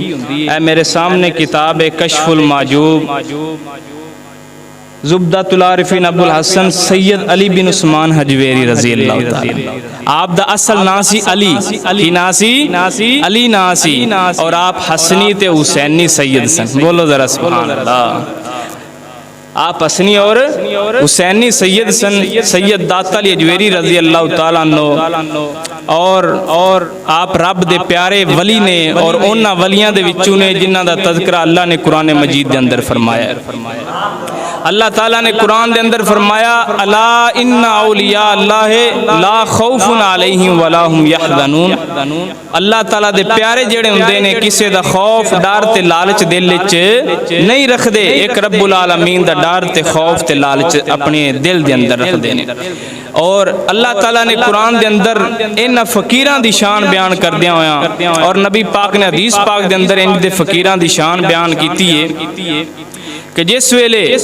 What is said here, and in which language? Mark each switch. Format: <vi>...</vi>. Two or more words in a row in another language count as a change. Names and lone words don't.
<pa>اے میرے سامنے کتاب ہے کشف المحجوب زبدۃ العارفین ابو الحسن سید علی بن عثمان ہجویری</pa> <ar>رضي الله تعالى.</ar> <pa>آپ دا اصل ناسی علی ناسی علی ناسی اور آپ حسنی تے حسینی سید سن. بولو ذرا</pa> <ar>سبحان الله.</ar> <pa>آپ حسنی اور حسینی سید سن. سید داتا علی اجویری</pa> <ar>رضي الله تعالى عنه</ar> <pa>اور آپ رب دے پیارے ولی نے اور انہاں ولیاں دے وچوں نے جنہاں دا تذکرہ اللہ نے قرآن مجید دے اندر فرمایا. اللہ تعالیٰ نے قرآن دے اندر فرمایا</pa> <ar>ألا إن أولياء الله لا خوف عليهم ولا هم يحزنون.</ar> <pa>اللہ تعالیٰ دے پیارے جیہڑے ہوندے نے کسی دا خوف ڈر تے لالچ دل وچ نہیں رکھدے. اک رب العالمین دا ڈر تے خوف تے لالچ اپنے دل دے اندر رکھدے نے. اور اللہ تعالیٰ نے قرآن دے اندر انہاں فقیراں دی شان بیان کردیاں ہویا اور نبی پاک نے حدیث پاک دے اندر ان دے فقیراں دی شان بیان کیتی ہے کہ جس ویلے</pa>